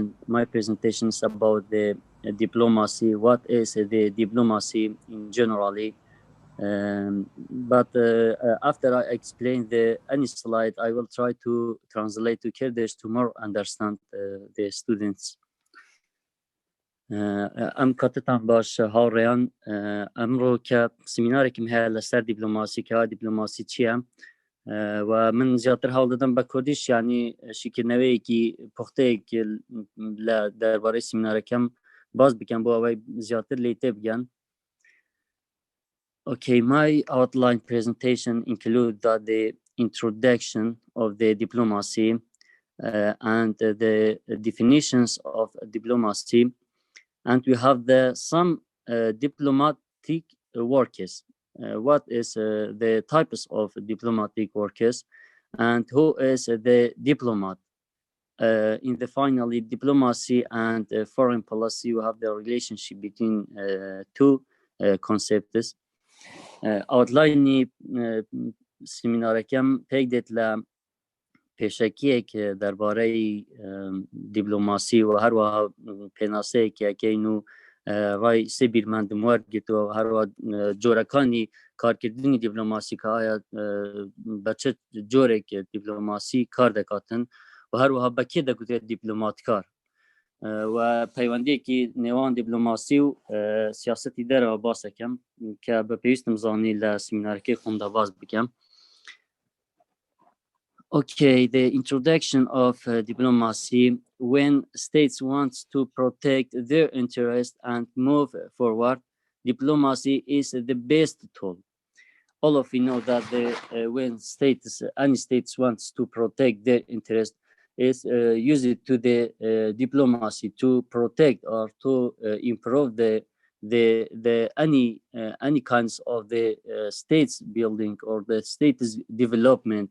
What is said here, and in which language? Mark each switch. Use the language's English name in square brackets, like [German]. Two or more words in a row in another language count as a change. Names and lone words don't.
[English] My presentation is about the diplomacy. What is the diplomacy in generally? But after I explain any slide, I will try to translate to Kurdish to more understand the students. [Central Kurdish] ام کاتتان باش هاوریان امرو که سمینارێکم هەیە لەسەر دیپلۆماسی کەوا دیپلۆماسی چییە و من زیاتر هەوڵ دەدەم بە کوردیش ینی شیکردنەوەیەکی پوختەیەک لە دەربارەی سمینارەکەم باز بکەم بۆ ئەوەی زیاتر لێی تێبگەن. [English] Okay, my outline presentation includes the introduction of the diplomacy and the definitions of diplomacy. And we have some diplomatic workers. What is the types of diplomatic workers and who is the diplomat? In the finally diplomacy and foreign policy, we have the relationship between two concepts. [Central Kurdish] Outline سمینارەکەم پێک دێت لە پێشەکیەک دەربارەی دیپلۆماسی و هەروەها پێناسەیەکیەکەین و ڕای سێ بیرمەندم وەرگرتووە و هەروەها جۆرەکانی کارکردنی دیپلۆماسی کە ئایا بە چ جۆرێک دیپلۆماسی کار دەکاتن و هەروەها بە کێ دەگوترێت دیپلۆماتکار و پەیوەندیەکی نێوان دیپلۆماسی و سیاسەتی دەرەوە باسەکەم کە بە پێویستم زانی لە سمینارەکەی خۆمدا باز بکەم. [English] Okay, the introduction of diplomacy. When states want to protect their interest and move forward, diplomacy is the best tool. All of you know that when any states wants to protect their interest, is used to the diplomacy to protect or to improve any kinds of the states building or the state's development.